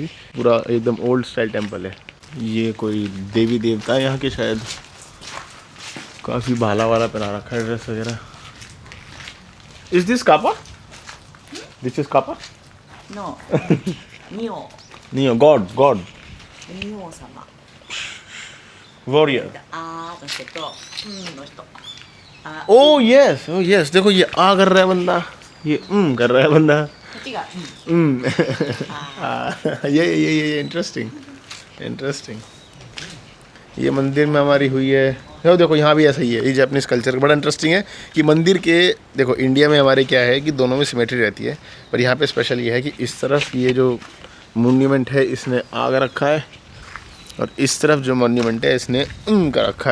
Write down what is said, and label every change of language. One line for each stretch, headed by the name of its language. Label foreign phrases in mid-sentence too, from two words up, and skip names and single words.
Hindi: पूरा एकदम ओल्ड स्टाइल टेंपल है। ये कोई देवी देवता है यहाँ के शायद, काफ़ी भाला वाला पहना रखा है ड्रेस वगैरह।
English: Is this Kappa? This is Kappa?
Japanese: No. Nio.
Hindi: नहीं, गॉड गॉड
Japanese: Nio 様。
Hindi: वॉरियर।
Japanese: あーの人と、の人。あ、
English: Oh yes
Hindi: देखो ये आ कर रहा है बंदा, ये कर रहा है बंदा।
Japanese: こっちが。
Hindi: ये इंटरेस्टिंग। ये मंदिर में हमारी हुई है। देखो यहाँ भी ऐसा ही है। ये
English: Japanese culture
Hindi: बड़ा इंटरेस्टिंग है कि मंदिर के, देखो इंडिया में हमारे क्या है कि दोनों में सिमेट्री रहती है, पर यहाँ पे स्पेशल ये है कि इस तरफ ये जो मोन्यूमेंट है इसने आग रखा है, और इस तरफ जो मोन्यूमेंट है इसने का रखा है।